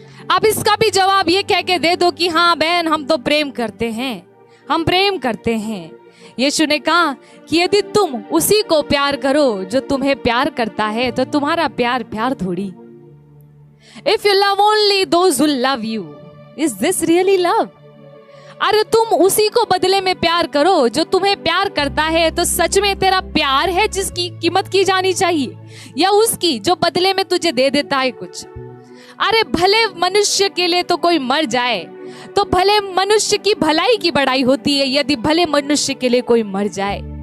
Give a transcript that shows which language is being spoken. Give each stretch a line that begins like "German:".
Hindi: आप इसका भी जवाब ये कह के दे दो कि हाँ बहन, हम तो प्रेम करते हैं, हम प्रेम करते हैं। यीशु ने कहा कि यदि तुम उसी को प्यार करो जो तुम्हें प्यार करता है, तो तुम्हारा प्यार प्यार थोड़ी।
English: If you love only those who love you, is this really love?
Hindi: अरे तुम उसी को बदले में प्यार करो जो तुम्हें प्यार करता है, तो सच में तेरा प्यार है जिसकी कीमत की जानी चाहिए, या उसकी जो बदले में तुझे दे देता है कुछ? अरे भले मनुष्य के लिए तो कोई मर जाए तो भले मनुष्य की भलाई की बड़ाई होती है, यदि भले मनुष्य के लिए कोई मर जाए।